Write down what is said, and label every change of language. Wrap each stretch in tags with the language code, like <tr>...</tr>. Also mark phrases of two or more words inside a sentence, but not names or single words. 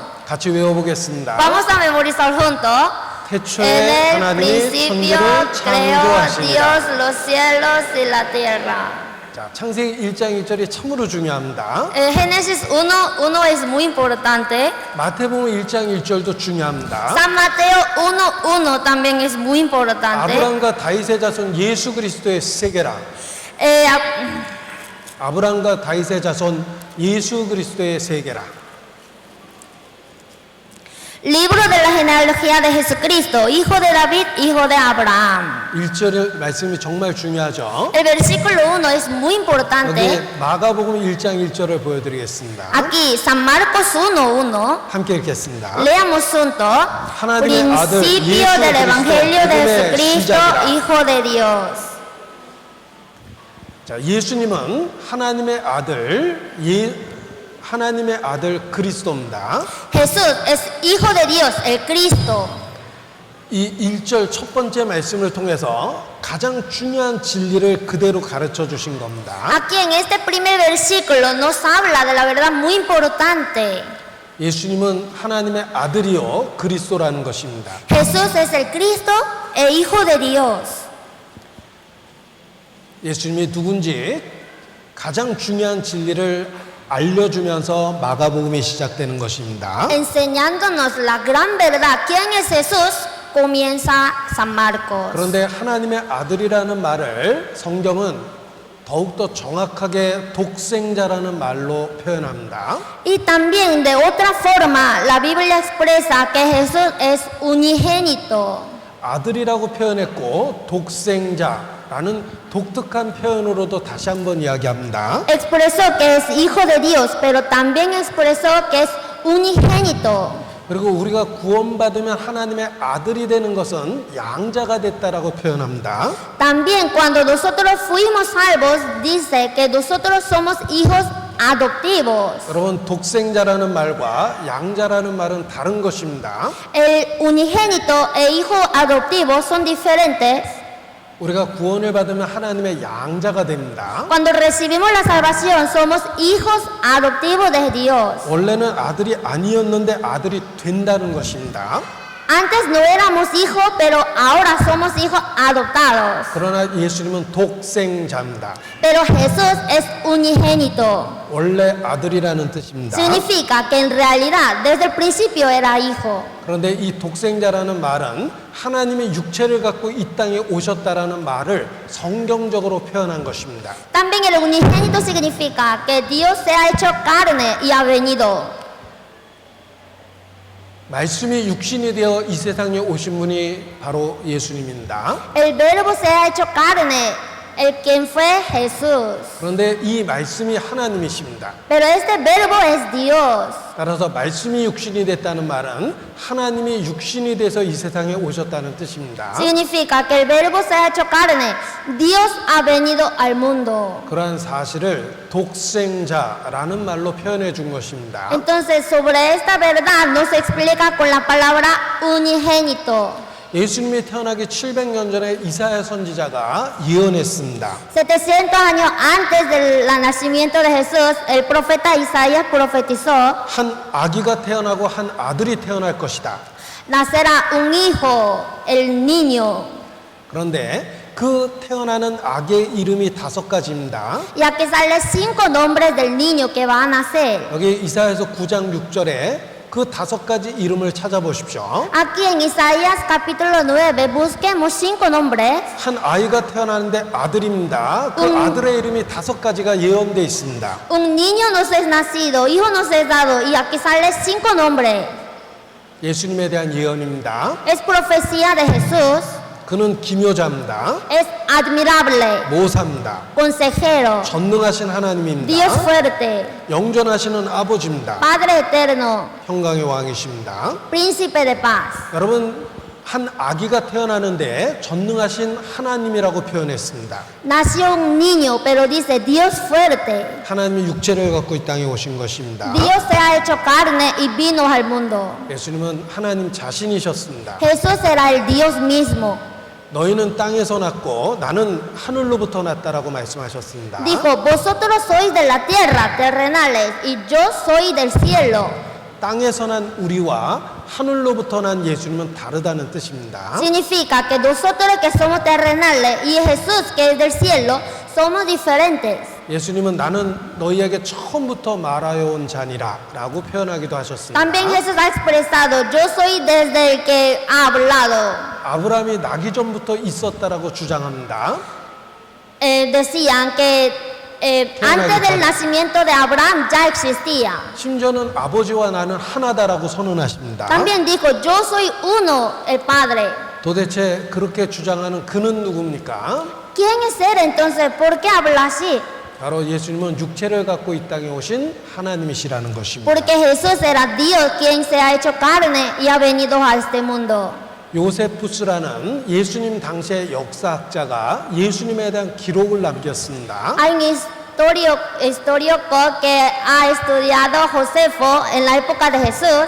<ko>같이 외워보겠습니다.</ko> <es>Vamos a memorizar juntos.</es> <ko>태초에</ko> <es>En el</es> <ko>하나님이</ko> <es>principio</es> <ko>천지를</ko> <es>creó</es> <ko>창조하시니라.</ko> <es>Dios los cielos y la tierra.</es> <ko>자, 창세기 1장 1절이 참으로 중요합니다.</ko> <es>Génesis 1:1 es muy importante.</es> <ko>마태복음 1장 1절도 중요합니다.</ko> <es>San Mateo 1:1 también es muy importante.</es> <ko>아브람과 다윗의 자손 예수 그리스도의 세계라. 아브람과 다윗의 자손 예수 그리스도의 세계라.</ko> <es>Libro de la genealogía de Jesucristo, hijo de David, hijo de Abraham.</es> <ko>1절 말씀이 정말 중요하죠.</ko> <es>El versículo 1 es muy</es> <ko>여기</ko> <es>importante.</es> <ko>마가복음 1장 1절을 보여드리겠습니다.</ko> <es>Aquí, San Marcos 1:1.</es> <ko>함께 읽겠습니다.</ko> <es>Leamos juntos.</es> <ko>하나님의 아들</ko> <es>Principio</es> <ko>예수</ko> <es>del Evangelio de</es> <ko>그리스도</ko> <es>Jesucristo,</es> <ko>시작이라.</ko> <es>hijo de Dios.</es> <ko>자, 예수님은 하나님의 아들 그리스도입니다.</ko> <es>Jesús es hijo de Dios, el Cristo.</es> <ko>이 1절 첫 번째 말씀을 통해서 가장 중요한 진리를 그대로 가르쳐 주신 겁니다.</ko> <es>Aquí en este primer versículo nos habla de la verdad muy importante.</es> <ko>예수님은 하나님의 아들이요 그리스도라는 것입니다.</ko> <es>Jesús es el Cristo, el hijo de Dios.</es> <ko>예수님이 누군지 가장 중요한 진리를 알려주면서 마가복음이 시작되는 것입니다.</ko> <es>Enseñándonos la gran verdad. ¿Quién es Jesús? Comienza San Marcos.</es> <ko>그런데 하나님의 아들이라는 말을 성경은 더욱더 정확하게 독생자라는 말로 표현합니다.</ko> <es>Y también de otra forma, la Biblia expresa que Jesús es unigénito.</es> <ko>아들이라고 표현했고 독생자라는 독특한 표현으로도 다시 한번 이야기합니다.</ko> <es>Expresó que es hijo de Dios, pero también expresó que es unigénito.</es> <ko>그리고 우리가 구원받으면 하나님의 아들이 되는 것은 양자가 됐다라고 표현합니다.</ko> <es>También cuando nosotros fuimos salvos, dice que nosotros somos hijos adoptivos.</es> <ko>여러분 독생자라는 말과 양자라는 말은 다른 것입니다.</ko> <es>El unigénito e hijo adoptivo son diferentes.</es> <ko>우리가 구원을 받으면 하나님의 양자가 됩니다.</ko> <es>Cuando recibimos la salvación, somos hijos adoptivos de Dios.</es> <ko>원래는 아들이 아니었는데 아들이 된다는 것입니다.</ko> <es>Antes no éramos hijos, pero ahora somos hijos adoptados.</es> <ko>그러나 예수님은 독생자입니다.</ko> <es>Pero Jesús es unigénito.</es> <ko>원래 아들이라는 뜻입니다.</ko> <es>Significa que en realidad desde el principio era hijo.</es> <ko>그런데 이 독생자라는 말은 하나님의 육체를 갖고 이 땅에 오셨다라는 말을 성경적으로 표현한 것입니다.</ko> <es>También el unigénito significa que Dios se ha hecho carne y ha venido.</es> <ko>말씀이 육신이 되어 이 세상에 오신 분이 바로 예수님입니다.</ko> <es>El verbo se ha hecho carne, el quien fue Jesús.</es> <ko>그런데 이 말씀이 하나님이십니다.</ko> <es>Pero este verbo es Dios.</es> <ko>따라서 말씀이 육신이 됐다는 말은 하나님이 육신이 돼서 이 세상에 오셨다는 뜻입니다.</ko> <es>Significa que el verbo se ha hecho carne. Dios ha venido al mundo.</es> <ko>그러한 사실을 독생자라는 말로 표현해 준 것입니다.</ko> <es>Entonces, sobre esta verdad nos explica con la palabra unigénito.</es> <ko>예수님이 태어나기 700년 전에 이사야 선지자가 예언했습니다.</ko> <es>700 años antes del nacimiento de Jesús, el profeta Isaías profetizó:</es> <ko>한 아기가 태어나고 한 아들이 태어날 것이다.</ko> <es>nacerá un hijo, el niño.</es> <ko>그런데 그 태어나는 악의 이름이 5가지입니다.</ko> <es>Y aquí salen 5 nombres del niño que va a nacer.</es> <ko>여기 이사야서 9장 6절에 그 5가지 이름을 찾아보십시오.</ko> <es>Aquí en Isaías capítulo 9 busquemos 5 nombres.</es> <ko>한 아이가 태어나는데 아들입니다. 그 아들의 이름이 5가지가 예언되어 있습니다.</ko> <es>Un niño nos es nacido, hijo nos es dado, y aquí salen 5 nombres.</es> <ko>예수님에 대한 예언입니다.</ko> <es>Es profecía de Jesús,</es> <ko>그는 기묘자입니다.</ko> <es>es admirable,</es> <ko>모사입니다.</ko> <es>consejero,</es> <ko>전능하신 하나님입니다.</ko> <es>Dios fuerte,</es> <ko>영존하시는 아버지입니다.</ko> <es>Padre eterno,</es> <ko>평강의 왕이십니다.</ko> <es>príncipe de paz.</es> <ko>여러분, 한 아기가 태어나는데 전능하신 하나님이라고 표현했습니다.</ko> <es>Nació un niño, pero dice Dios fuerte.</es> <ko>하나님이 육체를 갖고 이 땅에 오신 것입니다.</ko> <es>Dios se ha hecho carne y vino al mundo.</es> <ko>예수님은 하나님 자신이셨습니다.</ko> <es>Jesús era el Dios mismo.</es> <ko>너희는 땅에서 났고 나는 하늘로부터 났다라고 말씀하셨습니다.</ko> <es>Dijo, vosotros sois de la tierra, terrenales, y yo soy del cielo.</es> <ko>땅에서 난 우리와 하늘로부터 난 예수님은 다르다는 뜻입니다.</ko> <es>Significa que nosotros que somos terrenales y Jesús que es del cielo somos diferentes.</es> <ko>예수님은 나는 너희에게 처음부터 말하여 온 자니라 라고 표현하기도 하셨습니다.</ko> <es>También Jesús ha expresado, yo soy desde el que ha hablado.</es> <ko>아브라함이 나기 전부터 있었다라고 주장합니다.</ko> <es>Decían que antes del nacimiento de Abraham ya existía.</es> <ko>심지어는 아버지와 나는 하나다라고 선언하십니다.</ko> <es>También dijo, yo soy uno, el Padre.</es> <ko>도대체 그렇게 주장하는 그는 누굽니까?</ko> <es>¿Quién es él entonces? ¿Por qué habla así?</es> <ko>바로 예수님은 육체를 갖고 이 땅에 오신 하나님이시라는 것입니다.</ko> <es>Porque Jesús era Dios quien se ha hecho carne y ha venido a este mundo.</es> <ko>요세푸스라는 예수님 당시의 역사학자가 예수님에 대한 기록을 남겼습니다.</ko> <es>Hay un histórico que ha estudiado Josefo en la época de Jesús.</es>